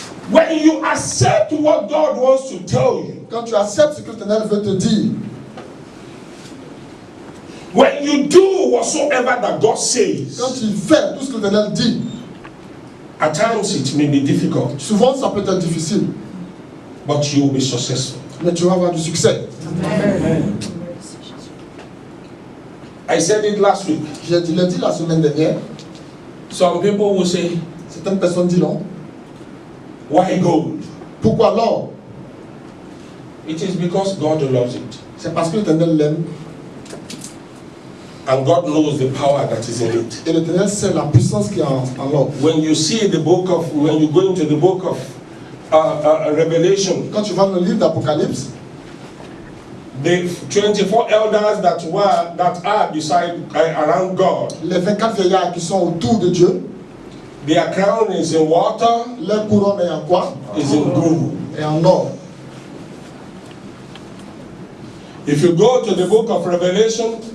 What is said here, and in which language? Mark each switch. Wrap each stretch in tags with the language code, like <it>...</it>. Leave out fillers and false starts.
<en>When you accept what God wants to tell you,</en> <fr>quand tu acceptes ce que l'Éternel veut te dire,</fr> <en>when you do whatsoever that God says,</en> <fr>quand tu fais tout ce que l'Éternel dit,</fr> <en>at times it may be difficult,</en> <fr>souvent ça peut être difficile,</fr> <en>but you will be successful.</en> <fr>mais tu vas avoir du succès.</fr> <en>Amen. I said it last week.</en> <fr>Je l'ai dit la semaine dernière.</fr> <en>Some people will say,</en> <fr>certaines personnes disent non.</fr> <en>Why gold?</en> <fr>Pourquoi l'or?</fr> <en>It is because God loves it.</en> <fr>C'est parce que l'Éternel l'aime.</fr> <en>And God knows the power that is in it.</en> <fr>Et l'Éternel sait la puissance qui est en l'or.</fr> <en>When you see the book of, when you go into the book of Revelation,</en> <fr>quand tu vas dans le livre d'Apocalypse,</fr> <en>the 24 elders that are beside around God,</en> <fr>les 24 vieillards qui sont autour de Dieu,</fr> <en>their crown is in water,</en> <fr>leur couronne est en quoi?</fr> <en>Is in gold.</en> <fr>Et en or.</fr> <en>If you go to the book of Revelation,</en>